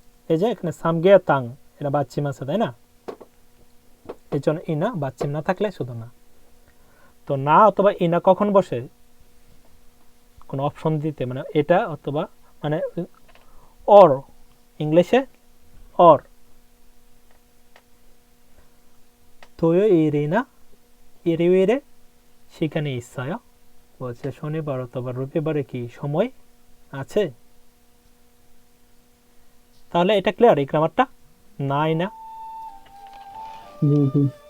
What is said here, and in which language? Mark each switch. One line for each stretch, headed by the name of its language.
Bangla: এই যে এখানে সামগে তাং, এটা বাচ্চিম আছে, তাই না? এই জন্য ই না, বাচ্চিম না থাকলে শুধু না। তো না অথবা ই না কখন বসে? কোন অপশন দিতে, মানে এটা অথবা, মানে অর, ইংলিশে অর।
Korean: 토요일이나 일요일에 시간이 있어요?
Bangla: বলছে শনিবার অথবা রবিবারে কি সময় আছে? তাহলে এটা ক্লিয়ার, এই গ্রামারটা? নাই না? জি জি।